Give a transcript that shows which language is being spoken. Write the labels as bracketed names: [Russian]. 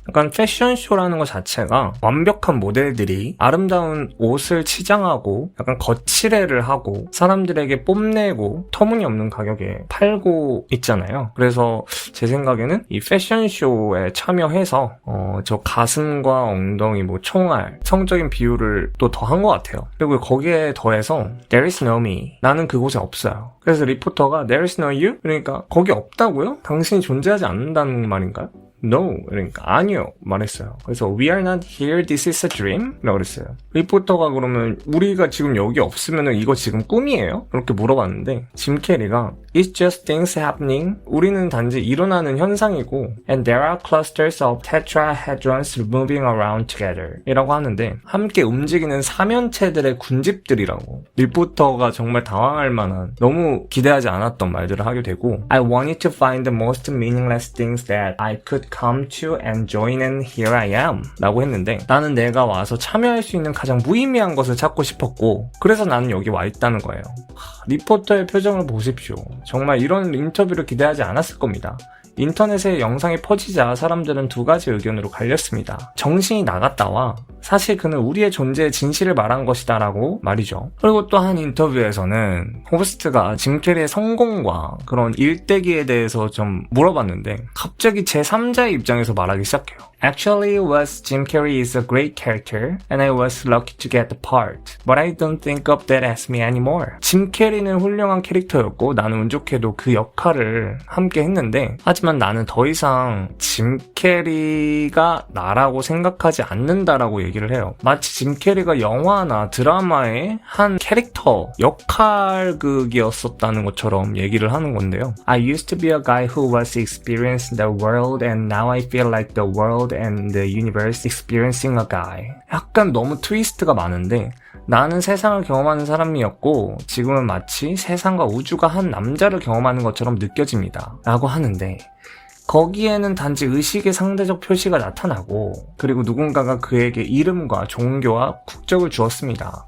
[Korean] 약간 패션쇼라는 것 자체가 완벽한 모델들이 아름다운 옷을 치장하고 약간 거칠애를 하고 사람들에게 뽐내고 터무니없는 가격에 팔고 있잖아요. 그래서 제 생각에는 이 패션쇼에 참여해서 저 가슴과 엉덩이, 뭐 총알, 성적인 비유를 또 더한 것 같아요. 그리고 거기에 더해서 [English] There is no me. [Korean] 나는 그곳에 없어요. 그래서 리포터가 [English] There is no you? [Korean] 그러니까 거기 없다고요? 당신이 존재하지 않는다는 말인가요? [English] No, [Korean] 그러니까 아니요 말했어요. 그래서 [English] We are not here, this is a dream? [Korean] 라고 그랬어요. 리포터가 그러면 우리가 지금 여기 없으면 이거 지금 꿈이에요? 그렇게 물어봤는데 짐 캐리가 [English] It's just things happening. [Korean] 우리는 단지 일어나는 현상이고 [English] And there are clusters of tetrahedrons moving around together [Korean] 이라고 하는데 함께 움직이는 사면체들의 군집들이라고. 리포터가 정말 당황할 만한 너무 기대하지 않았던 말들을 하게 되고 [English] I wanted to find the most meaningless things that I could come to and join and here I am [Korean] 라고 했는데 나는 내가 와서 참여할 수 있는 가장 무의미한 것을 찾고 싶었고 그래서 나는 여기 와 있다는 거예요. 리포터의 표정을 보십시오. 정말 이런 인터뷰를 기대하지 않았을 겁니다. 인터넷에 영상이 퍼지자 사람들은 두 가지 의견으로 갈렸습니다. 정신이 나갔다와 사실 그는 우리의 존재의 진실을 말한 것이다 라고 말이죠. 그리고 또 한 인터뷰에서는 호스트가 짐 캐리의 성공과 그런 일대기에 대해서 좀 물어봤는데 갑자기 제3자의 입장에서 말하기 시작해요. [English] Actually, Jim Carrey is a great character, and I was lucky to get the part. But I don't think of that as me anymore. [Korean] 짐 캐리는 훌륭한 캐릭터였고 나는 운 좋게도 그 역할을 함께 했는데 하지만 나는 더 이상 짐 캐리가 나라고 생각하지 않는다라고 얘기를 해요. 마치 짐 캐리가 영화나 드라마의 한 캐릭터, 역할극이었었다는 것처럼 얘기를 하는 건데요. [English] I used to be a guy who was experiencing the world and now I feel like the world and the universe experiencing a guy. [Korean] 약간 너무 트위스트가 많은데 나는 세상을 경험하는 사람이었고 지금은 마치 세상과 우주가 한 남자를 경험하는 것처럼 느껴집니다. 라고 하는데 거기에는 단지 의식의 상대적 표시가 나타나고 그리고 누군가가 그에게 이름과 종교와 국적을 주었습니다.